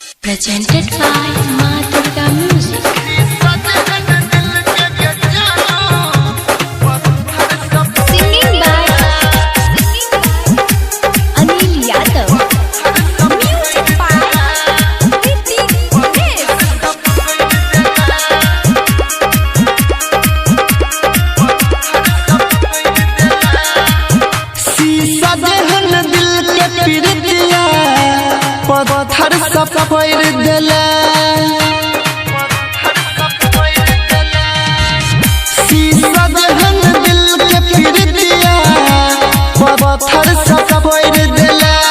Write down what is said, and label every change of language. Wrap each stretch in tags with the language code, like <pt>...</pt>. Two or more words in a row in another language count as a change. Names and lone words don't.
<en>Presented by Ma Durga Music. Singing by Anil Yadav. Music by Ritik Dev.</en> <bho>शीशा देहन दिल के पीड़ितिया पत्थर सब फोड़ देले। शीशा देहन दिल के पीड़ितिया पत्थर सब फोड़ देले।</bho>